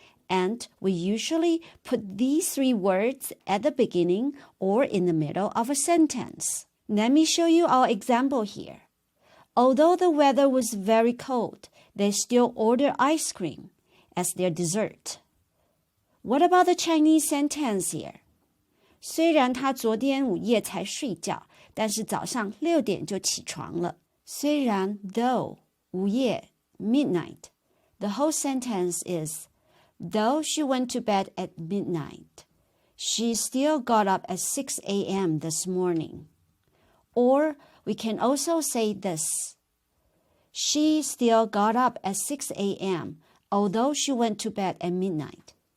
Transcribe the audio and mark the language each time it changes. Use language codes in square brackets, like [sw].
[en] And we usually put these three words at the beginning or in the middle of a sentence. Let me show you our example here. Although the weather was very cold, they still order ice cream as their dessert. What about the Chinese sentence here? [zh] 虽然他昨天午夜才睡觉，但是早上6点就起床了。 [en] 虽然 though 午夜 midnight, the whole sentence is though she went to bed at midnight, she still got up at 6 a.m. this morning. Or we can also say this. She still got up at 6 a.m., although she went to bed at midnight.